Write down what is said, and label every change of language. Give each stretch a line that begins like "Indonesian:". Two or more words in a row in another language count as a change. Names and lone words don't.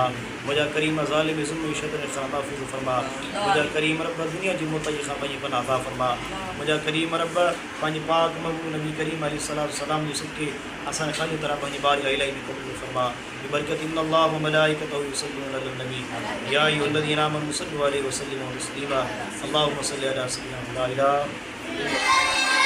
Sindhi: मुंहिंजा करीम ज़ालिम ज़ुल्म शदर खां महफ़ूज़ फरमा। मुंहिंजा करीम रब दुनिया जी मोतई खां पंहिंजी पनाह अता फरमा। मुंहिंजा करीम रब पंहिंजे पाक महबूब नबी करीम अलैहिस्सलाम जे सदके असांखे ख़ाली तरह पंहिंजी बारगाह इलाही में क़बूल फरमा।
Arabic: ببركة إن الله وملائكته يصلون على النبي يا أيها الذين آمنوا صلوا عليه وسلموا تسليما. اللهم صل على سيدنا لا إله